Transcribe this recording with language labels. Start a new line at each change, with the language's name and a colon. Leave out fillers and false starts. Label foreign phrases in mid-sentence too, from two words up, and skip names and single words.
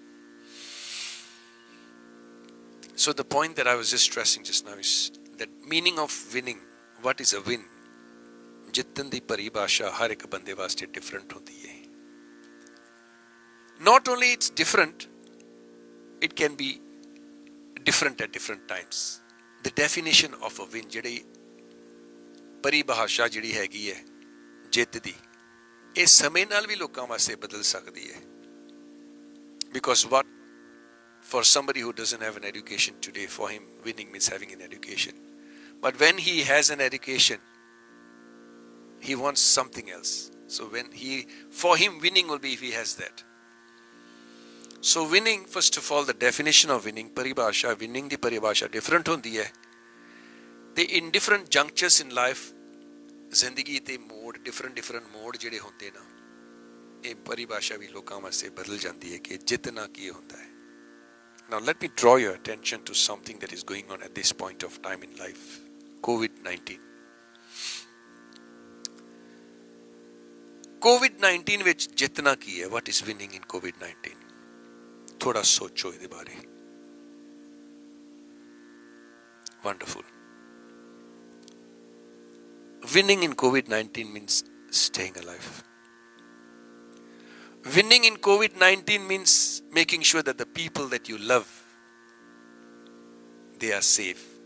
English: So the point that I was just stressing just now is that meaning of winning. What is a win?
Punjabi: ਜਿੱਤਣ ਦੀ ਪਰਿਭਾਸ਼ਾ ਹਰ ਇੱਕ ਬੰਦੇ ਵਾਸਤੇ ਡਿਫਰੈਂਟ ਹੁੰਦੀ ਹੈ.
English: Not only it's different, it can be different at different times. The definition of a win,
Punjabi: ਜਿਹੜੀ ਪਰਿਭਾਸ਼ਾ ਜਿਹੜੀ ਹੈਗੀ ਹੈ ਜਿੱਤ ਦੀ, ਇਹ ਸਮੇਂ ਨਾਲ ਵੀ ਲੋਕਾਂ ਵਾਸਤੇ ਬਦਲ ਸਕਦੀ ਹੈ.
English: Because what, for somebody who doesn't have an education today, for him winning means having an education. But when he has an education, he wants something else. So for him winning will be if he has that. So winning, first of all, the definition of winning, paribhasha, winning
Punjabi: ਦੀ ਪਰਿਭਾਸ਼ਾ
English: different
Punjabi: ਹੁੰਦੀ ਹੈ.
English: ਤੇ in different junctures in life,
Punjabi: ਜ਼ਿੰਦਗੀ ਤੇ ਮੋੜ, different ਮੋੜ ਜਿਹੜੇ ਹੁੰਦੇ ਨਾ, ਇਹ ਪਰਿਭਾਸ਼ਾ ਵੀ ਲੋਕਾਂ ਵਾਸਤੇ ਬਦਲ ਜਾਂਦੀ ਹੈ ਕਿ ਜਿੱਤਣਾ ਕੀ ਹੁੰਦਾ ਹੈ.
English: Now let me draw your attention to something that is going on at this point of time in life.
Punjabi: COVID-19. COVID-19 ਵਿੱਚ ਜਿੱਤਣਾ ਕੀ ਹੈ?
English: What is winning in COVID-19?
Punjabi: ਥੋੜਾ ਸੋਚੋ ਇਹਦੇ ਬਾਰੇ.
English: Wonderful. Winning in COVID-19 means staying alive. Winning in COVID-19 means making sure that the people that you love, they are safe.